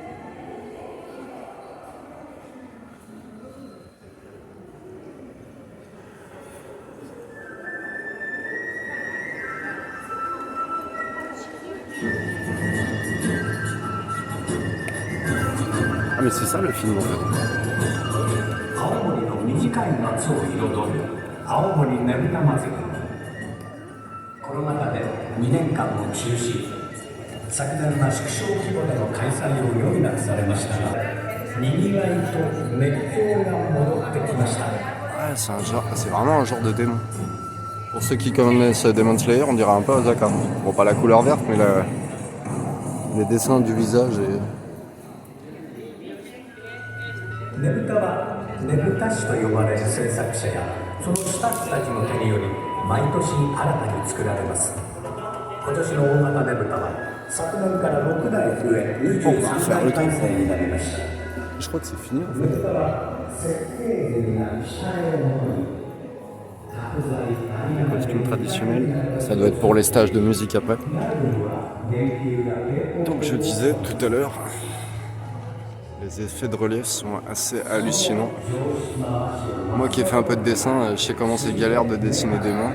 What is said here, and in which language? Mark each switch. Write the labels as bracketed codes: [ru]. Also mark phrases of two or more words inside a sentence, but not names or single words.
[fr] Ah mais c'est ça le film en fait. [ja] 青森の短い夏を彩る青森ねぶた祭り。コロナ禍で2年間の中止、昨年は縮小規模での開催を余儀なくされましたが、にぎわいと熱狂が戻ってきました。 [fr] Ouais, c'est vraiment un genre de démon. Pour ceux qui connaissent Demon Slayer, on dirait un peu Azaka. Bon, pas la couleur verte, mais les dessins du visage et... [ja] ねぶたはねぶた師と呼ばれる制作者やそのスタッフたちの手により毎年新たに作られます。今年の大型ねぶたは昨年から6台増え23台体制になりました。 [fr] Je crois que c'est fini en fait. [ja] ねぶたは設計図が下絵をもり [fr] Costume traditionnel. Ça doit être pour les stages de musique après. Donc je disais tout à l'heure, les effets de relief sont assez hallucinants. Moi qui ai fait un peu de dessin, je sais comment c'est galère de dessiner des mains.